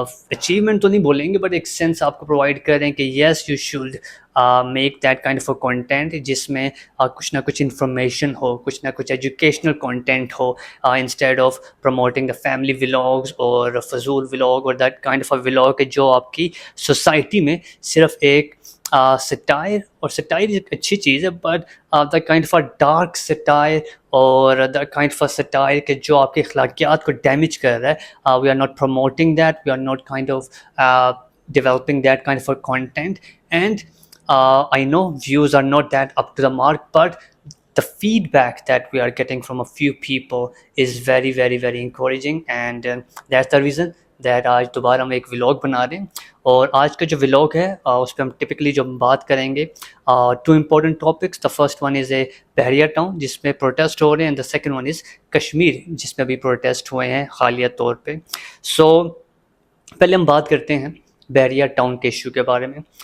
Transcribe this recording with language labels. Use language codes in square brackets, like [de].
[ur] Achievement تو نہیں بولیں گے بٹ ایک سینس آپ کو پرووائڈ کر رہے ہیں کہ [en] yes you should make that kind of a content [ur] جس میں کچھ نہ کچھ انفارمیشن ہو, کچھ نہ کچھ educational content ہو, [en] instead of promoting the family vlogs [ur] اور فضول ولاگ اور that kind of a vlog کہ جو آپ کی سوسائٹی میں صرف ایک سٹائر, اور سٹائر ایک اچھی چیز ہے [en] but the kind of a dark satire [ur] اور دا کائنڈ آف اے سٹائر کہ جو آپ کے اخلاقیات کو ڈیمیج کر رہا ہے. [en] we are not promoting that, we are not kind of developing that kind of a content, and I know views are not that up to the mark, but the feedback that we are getting from a few people is very very very encouraging, and that's the reason that [ur] آج دوبارہ ہم ایک vlog بنا رہے ہیں. اور آج کا جو ولاگ ہے اس پہ ہم ٹپکلی جو بات کریں گے two important topics. [en] the first one is a [ur] بحریہ ٹاؤن جس میں پروٹیسٹ ہو رہے ہیں, [en] and the second one is [ur] Kashmir جس میں بھی پروٹیسٹ ہوئے ہیں حالیہ طور پہ. سو پہلے ہم بات کرتے ہیں بحریہ ٹاؤن کے ایشو کے بارے میں.